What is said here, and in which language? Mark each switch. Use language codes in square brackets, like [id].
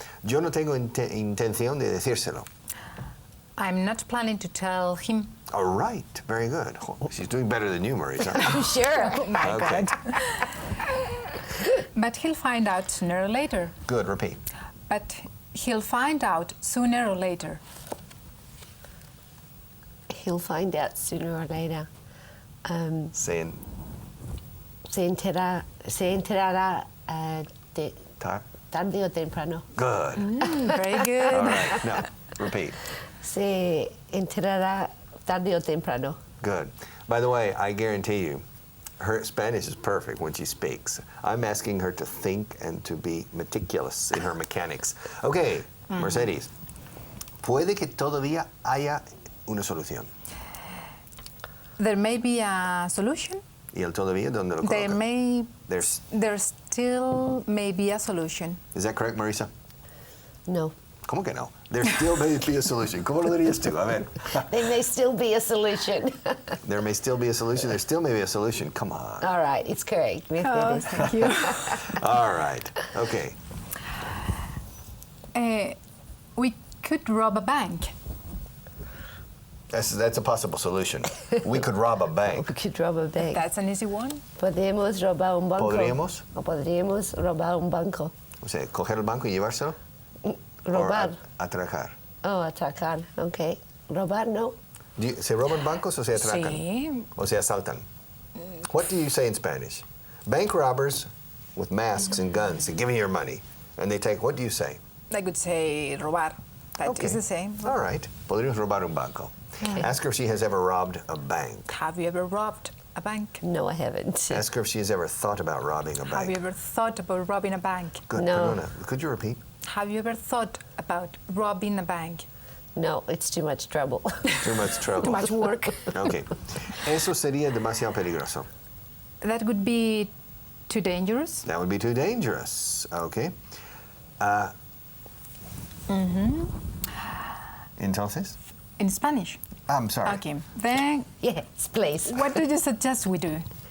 [es] Yo no tengo intención de decírselo. [en] I'm not planning to tell him. All right. Very good. She's doing better than you, Marisa. I'm sure. Oh my Okay. God. But he'll find out sooner or later. Good. Repeat. But he'll find out sooner or later. He'll find out sooner or later. Saying... [es] Se enterará tarde o temprano. [en] Good. Very good. All right. No. Repeat. [es] Se enterará tarde o temprano. [en] Good. By the way, I guarantee you, her Spanish is perfect when she speaks. I'm asking her to think and to be meticulous in her mechanics. Okay, Mercedes. [es] Puede que todavía haya una solución. [en] There may be a solution. [es] ¿Y el todavía dónde lo coloca? [en] There still may be a solution. Is that correct, Marisa? No. [es] ¿Cómo que no? [en] There still may be a solution. [es] ¿Cómo lo dirías tú? A ver. [en] There may still be a solution. There may still be a solution. There still may be a solution. Come on. All right, it's correct. Oh, thank you. All right. Okay. We could rob a bank. That's a possible solution. We could rob a bank. We could rob a bank. That's an easy one. [es] Podemos robar un banco. ¿Podríamos? O podríamos robar un banco. O sea, coger el banco y llevárselo. Robar. Atracar. Oh, atracar. Okay. Robar, no. ¿Se roban bancos o se atracan? Sí. O se asaltan? [en] What do you say in Spanish? Bank robbers with masks and guns, they give me your money, and they take, what do you say? I could say robar. That is the same. All right. [es] Podríamos robar un banco. [en] Okay. Ask her if she has ever robbed a bank. Have you ever robbed a bank? No, I haven't. Ask her if she has ever thought about robbing a bank. Have you ever thought about robbing a bank? Good. No. [es] Perdona. [en] Could you repeat? Have you ever thought about robbing a bank? No, it's too much trouble. Too much trouble. Too much work. Okay. [es] Eso sería demasiado peligroso. [en] That would be too dangerous. That would be too dangerous. Okay. [es] Entonces? [en] In Spanish. I'm sorry. Okay. Then Yes, please. what do you suggest we do?